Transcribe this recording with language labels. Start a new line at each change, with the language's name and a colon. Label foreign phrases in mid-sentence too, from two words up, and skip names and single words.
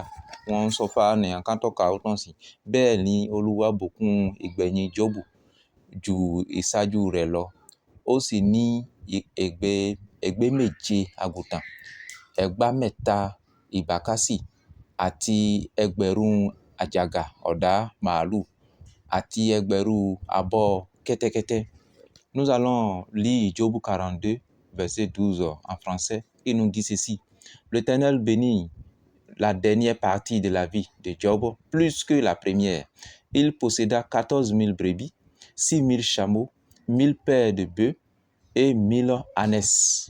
Yoruba: Wọ́n ń sọ fáwọn ènìyàn ká tó kà ó tán sí. Bẹ́ẹ̀ ni Olúwa bùkún ìgbẹ̀yìn Jóòbù ju ìṣáájú rẹ̀ lọ. Ó sì ní ẹgbẹ́ 7 àgùntàn, ẹgbá 3 ìbákasí àti ẹgbẹ̀rún àjàgà ọ̀dà màálù àti ẹgbẹ̀rún àbọ̀ kẹ́tẹ́kẹ́tẹ́.
French: Nous allons lire Job 42, verset 12 en français. Il nous dit ceci. L'Éternel bénit la dernière partie de la vie de Job plus que la première. Il posséda 14 000 brebis, 6 000 chameaux, 1000 paires de bœufs et 1000 ânesses.